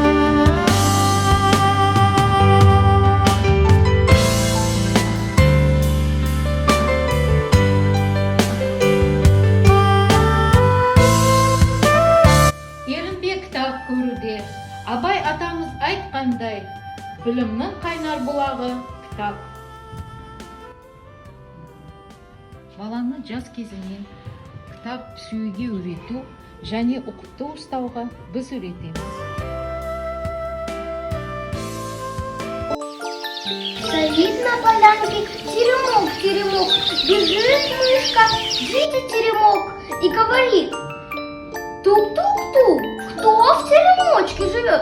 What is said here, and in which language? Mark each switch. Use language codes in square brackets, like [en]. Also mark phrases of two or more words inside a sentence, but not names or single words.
[kk] Абай атамыз айтқандай, білімнің қайнар бұлағы кітап. Баланы жас кезінен кітап сүюге үйрету және ұқыпты ұстауға біз үйретеміз. [ru] Стоит на полянке теремок, теремок, бежит мышка, видит теремок и говорит: тук-тук-тук, кто в теремочке живет?